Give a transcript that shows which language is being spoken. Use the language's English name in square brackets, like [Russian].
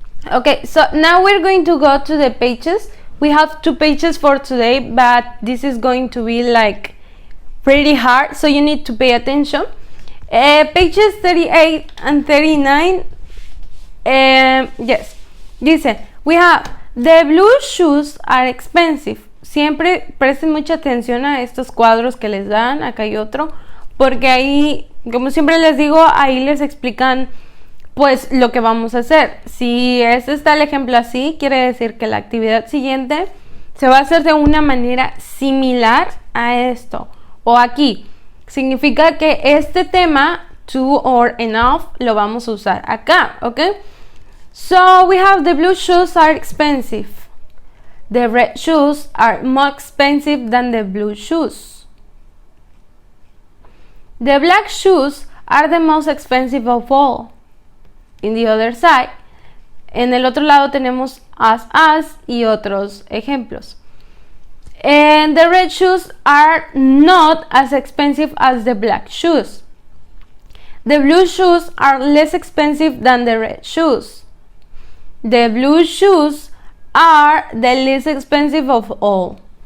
[English] Okay, so now we're going to go to the pages. We have 2 pages for today, but this is going to be like pretty hard, so you need to pay attention. Pages 38 and 39. Yes, [Spanish] dice, [English] we have the blue shoes are expensive. [Spanish] Siempre presten mucha atención a estos cuadros que les dan, acá hay otro, porque ahí, como siempre les digo, ahí les explican pues lo que vamos a hacer. Si está el ejemplo así, quiere decir que la actividad siguiente se va a hacer de una manera similar a esto. O aquí, significa que este tema, [English] to or enough, [Spanish] lo vamos a usar acá, ¿ok? [English] So, we have the blue shoes are expensive. The red shoes are more expensive than the blue shoes. The black shoes are the most expensive of all. In the other side, [Spanish] en el otro lado tenemos as y otros ejemplos. [English] And the red shoes are not as expensive as the black shoes. The blue shoes are less expensive than the red shoes. The blue shoes are the least expensive of all.